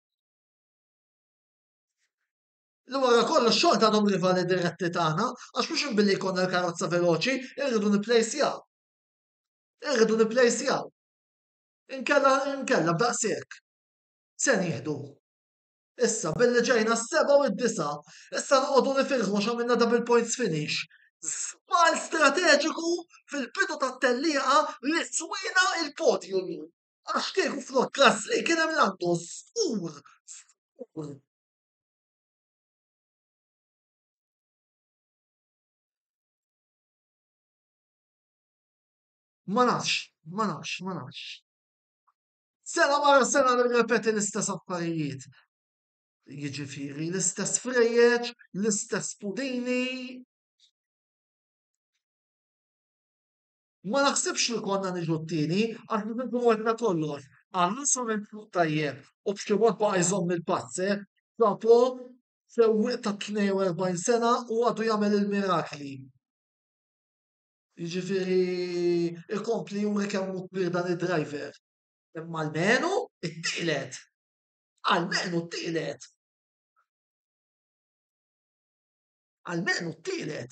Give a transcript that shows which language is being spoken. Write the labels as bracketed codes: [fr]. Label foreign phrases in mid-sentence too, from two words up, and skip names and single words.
[mt] Li wara kollox xorta għadhom rivali diretti tagħna għax mhux inbilli jkollna l-karozza veloċi, irridu nipplejsjaw. Inkella b'daqshekk. Se nieħdu. Issa billi ġejna s-7 u d-9, issa noqogħdu nifirħu x'għamilna [en] double points finish. [mt] Żball strateġiku fil-bidu tat-tellieqa li swina il-podju. Għax kieku flok Gasly kien hemm Lando skur. Ma nafx. Sena wara sena nirrepeti l-istess affarijiet. Jiġifieri l-istess frejjeġ, l-istess pudini. Ma naħsibx li konna niġu t-tieni għax nkunu għedna kollox. Alonso minn tajjeb u b'xi mod baqa' jżomm il-pazze, dopo sewwieq ta' 42 sena u għadu jagħmel il-mirakli. Jiġifieri ikompli juri kemm hu kbir dan id-driver. Imma almenu it-tielet, almenu t-tielet, almenu t-tielet.